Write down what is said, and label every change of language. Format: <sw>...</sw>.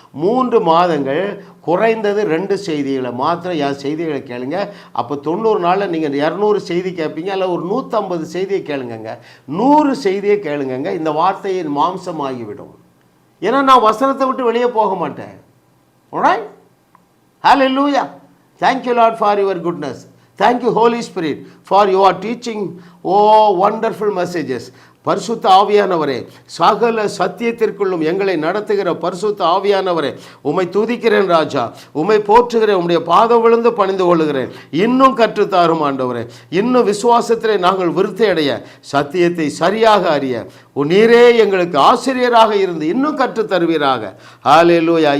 <ta>3 மாதங்கள் குறைந்தது 2 செய்திகளை மாத்திரம் என் செய்திகளை கேளுங்க. அப்போ 90 நாளில் நீங்கள் 200 செய்தி கேட்பீங்க, அல்ல ஒரு 150 செய்தியை கேளுங்கங்க. 100 செய்தியை கேளுங்கங்க. இந்த வார்த்தையின் மாம்சம் ஆகிவிடும். ஏன்னா நான் வசனத்தை விட்டு வெளியே போக மாட்டேன். Alright? Hallelujah.</ta> <en>Thank you Lord for your goodness. Thank you Holy Spirit for your teaching. Oh wonderful messages.</en> <ta>பரிசுத்த ஆவியானவரே, சகல சத்தியத்திற்குள்ளும் எங்களை நடத்துகிற பரிசுத்த ஆவியானவரே, உம்மை துதிக்கிறேன் ராஜா, உம்மை போற்றுகிறேன், உம்முடைய பாதம் விழுந்து பணிந்து கொள்ளுகிறேன். இன்னும் கற்றுத்தாரும் ஆண்டவரே, இன்னும் விசுவாசத்திலே நாங்கள் விருத்தி அடைய, சத்தியத்தை சரியாக அறிய நீரே எங்களுக்கு ஆசிரியராக இருந்து இன்னும் கற்றுத்தருவீராக. ஹல்லேலூயா.</ta>